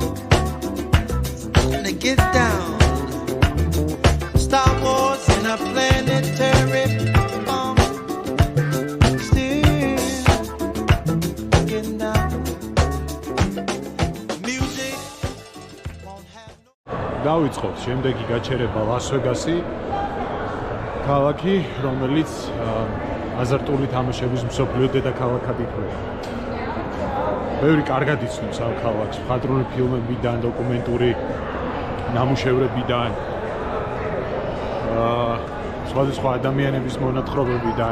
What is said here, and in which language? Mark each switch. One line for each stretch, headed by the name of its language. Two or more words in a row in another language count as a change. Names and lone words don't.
English: Gonna get down. Star Wars in a planetary bomb. Still getting down. Music won't have no.
Georgian: დავიწყოთ შემდეგი გაჩერება ლას-ვეგასი, ქალაქი, რომელიც აზარტული თამაშების მსოფლიო დედაქალაქად ითვლება. ბევრი კარგად იცნობს ამ ქალაქს, მხატვრული ფილმებიდან, დოკუმენტური ნამუშევრებიდან, სხვადასხვა ადამიანების მონათხრობებიდან.